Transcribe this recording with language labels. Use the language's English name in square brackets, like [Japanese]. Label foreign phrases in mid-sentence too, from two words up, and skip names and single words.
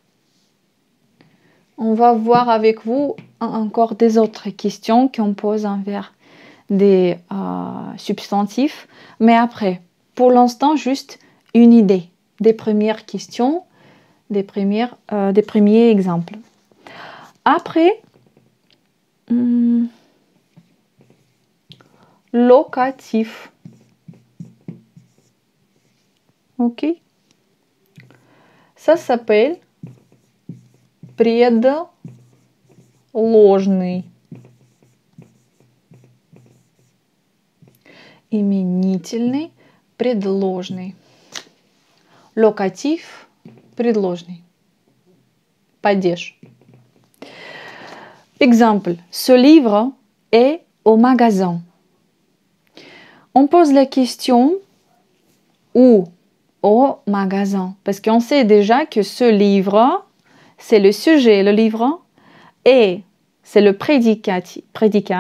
[French] On va voir avec vous encore des autres questions qu'on pose envers des substantifs, mais après, pour l'instant, juste une idée des premières questions, des premiers exemples. Après, locatif. Ok. Ça s'appelle предложный. [Russian] Именительный, предложный. Локатив, предложный. Падеж. [French] Exemple, ce livre est au magasin. On pose la question où? Au magasin. Parce qu'on sait déjà que ce livre, c'est le sujet, le livre, et c'est le prédicat.